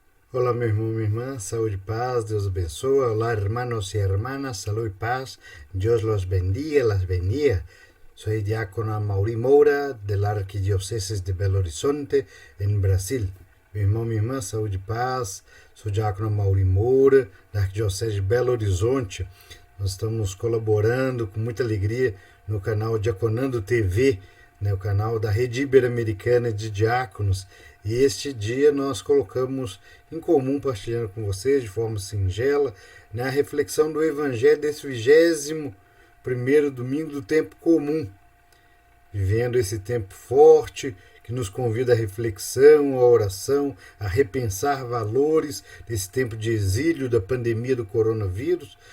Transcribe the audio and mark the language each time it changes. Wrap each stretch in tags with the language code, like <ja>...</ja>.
<pt>Olá, meu irmão, minha irmã, saúde e paz, Deus abençoe.</pt> <es>Olá, hermanos y hermanas, salud y paz, Dios los bendiga, las bendiga. Soy diácono Amaury Moura, de la Arquidiócesis de Belo Horizonte, en Brasil.</es> <pt>Meu irmão, minha irmã, saúde e paz, sou diácono Amaury Moura, da Arquidiocese de Belo Horizonte. Nós estamos colaborando com muita alegria no canal Diaconando TV, o canal da Rede Ibero-Americana de Diáconos. E este dia nós colocamos em comum, partilhando com vocês de forma singela, a reflexão do Evangelho desse 21º domingo do tempo comum, vivendo esse tempo forte que nos convida à reflexão, à oração, a repensar valores desse tempo de exílio da pandemia do coronavírus.</pt>